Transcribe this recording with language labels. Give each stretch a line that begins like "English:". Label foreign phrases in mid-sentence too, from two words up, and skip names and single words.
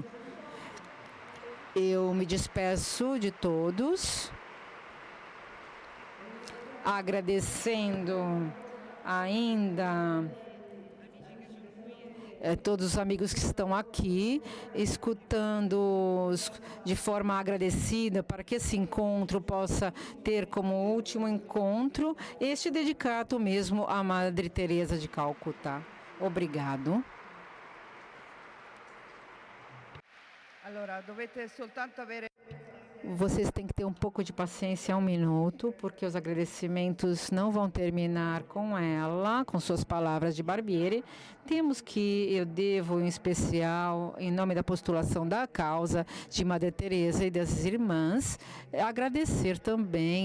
Portuguese: Eu me despeço de todos, agradecendo ainda todos os amigos que estão aqui, escutando de forma agradecida para que esse encontro possa ter como último encontro este dedicado mesmo à Madre Teresa de Calcutá. Obrigado.
Italian: Allora, dovete soltanto avere...
Portuguese: Vocês têm que ter um pouco de paciência, 1 minuto, porque os agradecimentos não vão terminar com ela, com suas palavras de Barbieri. Eu devo, em especial, em nome da postulação da causa de Madre Teresa e das irmãs, agradecer também a